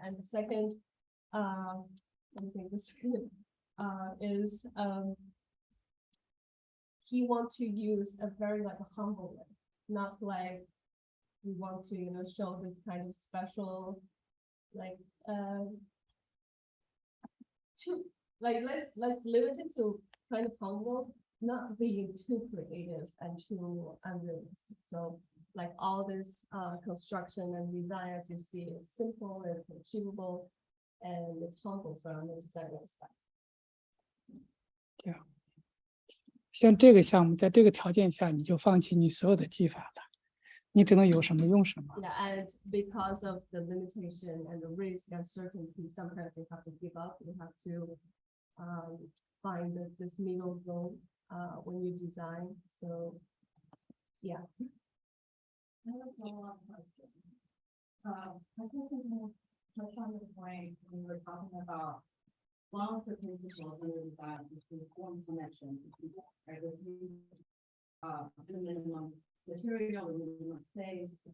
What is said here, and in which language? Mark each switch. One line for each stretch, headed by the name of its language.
English: And the second, I think this is he wants to use a very like a humble way, not like we want to show this kind of special like let's limit it to kind of humble, not being too creative and too unrealistic. So like all this construction and design, as you see, is simple, it's achievable, and it's humble from the design aspect. Yeah.
Chinese: 像这个项目，在这个条件下，你就放弃你所有的技法了，你只能有什么用什么。
English: Yeah, and because of the limitation and the risk and uncertainty, sometimes you have to give up. You have to find this middle zone when you design. So, yeah. I have a follow-up question. I think we touched on the point when we were talking about one of the principles in the design is to form connection between the minimum material, the minimum space.